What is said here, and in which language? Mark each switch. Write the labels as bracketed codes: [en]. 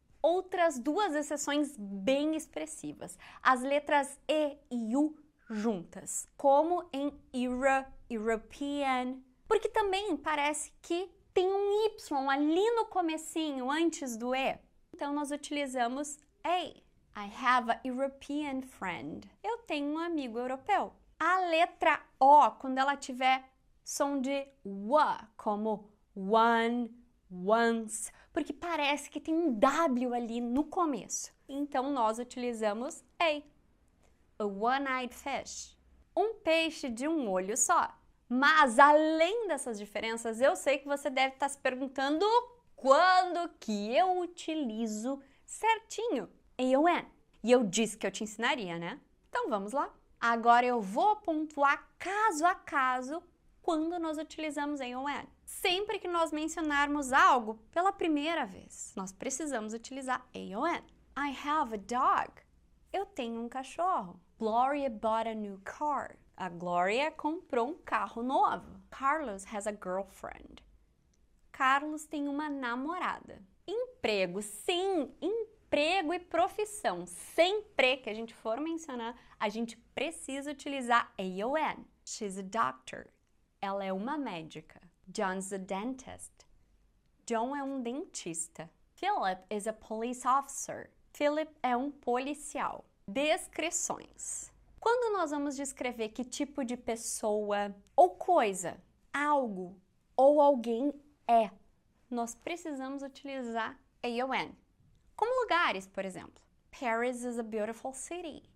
[pt] Outras duas exceções bem expressivas. As letras E e U juntas, como em era, European, porque também parece que tem um Y ali no comecinho, antes do E. Então, nós utilizamos A. [en] I have a European friend. [pt] Eu tenho um amigo europeu. A letra O, quando ela tiver som de W, como one, once, porque parece que tem um W ali no começo. Então, nós utilizamos A. [en] A one-eyed fish. [pt] Um peixe de um olho só. Mas, além dessas diferenças, eu sei que você deve estar se perguntando quando que eu utilizo certinho AON. E eu disse que eu te ensinaria, né? Então, vamos lá. Agora eu vou pontuar caso a caso quando nós utilizamos AON. Sempre que nós mencionarmos algo pela primeira vez, nós precisamos utilizar AON. [en] I have a dog. [pt] Eu tenho um cachorro. [en] Gloria bought a new car. [pt] A Gloria comprou um carro novo. [en] Carlos has a girlfriend. [pt] Carlos tem uma namorada. Emprego, sim, emprego e profissão. Sempre que a gente for mencionar, a gente precisa utilizar AON. [en] She's a doctor. [pt] Ela é uma médica. [en] John's a dentist. [pt] John é um dentista. [en] Philip is a police officer. [pt] Philip é um policial. Descrições. Quando nós vamos descrever que tipo de pessoa ou coisa, algo ou alguém é, nós precisamos utilizar AON. Como lugares, por exemplo. [en] Paris is a beautiful city.